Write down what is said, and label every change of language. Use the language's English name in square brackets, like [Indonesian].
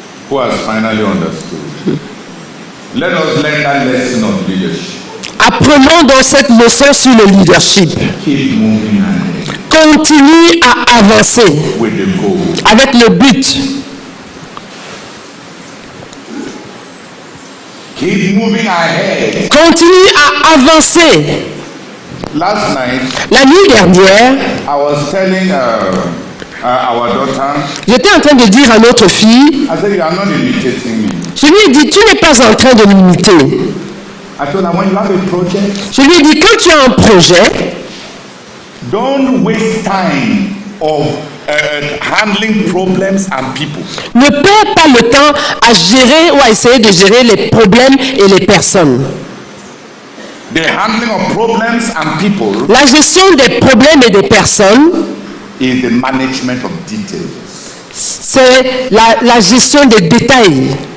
[English] Who has finally understood? Let us learn that lesson of leadership. [French] Apprenons dans cette leçon sur le leadership. [English] Keep moving ahead [French] Continue à avancer [English] with the goal. [French] avec le but. [English] Keep moving ahead. [French] Continue à avancer. [English] Last night, [French] La nuit dernière, [English] I was telling our daughter, [French] j'étais en train de dire à notre fille, [English] I said, you are not imitating me. [French] je lui ai dit, tu n'es pas en train de m'imiter. [English] I told her, when you have a project, [French] Je lui ai dit, quand tu as un projet, [English] don't waste time of handling problems and people. [French] ne perds pas le temps à gérer ou à essayer de gérer les problèmes et les personnes. [English] The handling of problems and people [French] La gestion des problèmes et des personnes, [English] is the management of details. [French] c'est la gestion des détails.